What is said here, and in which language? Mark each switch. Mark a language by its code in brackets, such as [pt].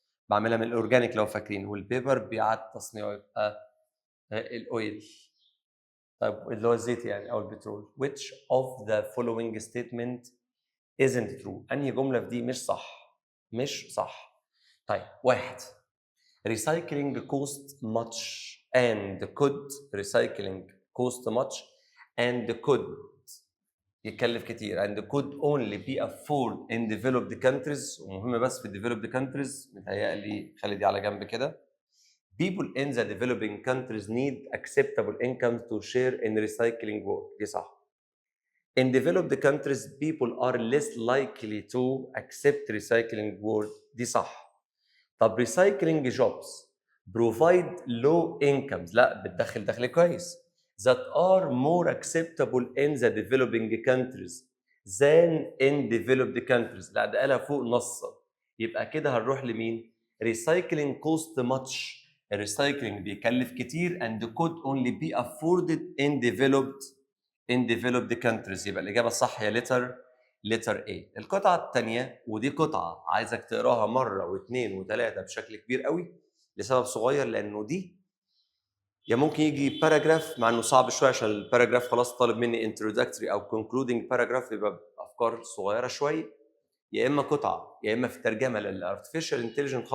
[ar] بعملها من الاورجانيك لو فاكرين، والبيبر بيعاد تصنيعه يبقى الاويل. طيب اللي هو الزيت يعني او البترول. [en] which of the following statement isn't true؟ [ar] انهي جمله في دي مش صح؟ مش صح. [en] طيب واحد، recycling cost much and could recycling cost much and could [ar] يكلف كتير [en] and could only be afforded in developed countries، [ar] ومهم بس في [en] developed countries، [ar] متهيألي خلي دي على جنب كده. [en] People in the developing countries need acceptable income to share in recycling work. [ar] دي صح. [en] In developed countries people are less likely to accept recycling work. [ar] دي صح. [en] طب recycling jobs provide low incomes، [ar] لا بتدخل دخل كويس، [en] that are more acceptable in the developing countries than in developed countries. [ar] لا ده قالها فوق نصا، يبقى كده هنروح لمين؟ [en] recycling cost much، [ar] الريسايكلينج بيكلف كتير [en] and could only be afforded in developed countries. [ar] يبقى الإجابة الصح هي letter A. القطعة الثانية، ودي قطعة عايزك تقراها مرة واثنين وثلاثة بشكل كبير قوي لسبب صغير، لأنه دي يا ممكن يجي باراجراف، مع إنه صعب شوية عشان الباراجراف خلاص طالب مني introductory أو concluding paragraph، يبقى أفكار صغيرة شوية، يا إما قطعة يا إما في ترجمة للartificial intelligence.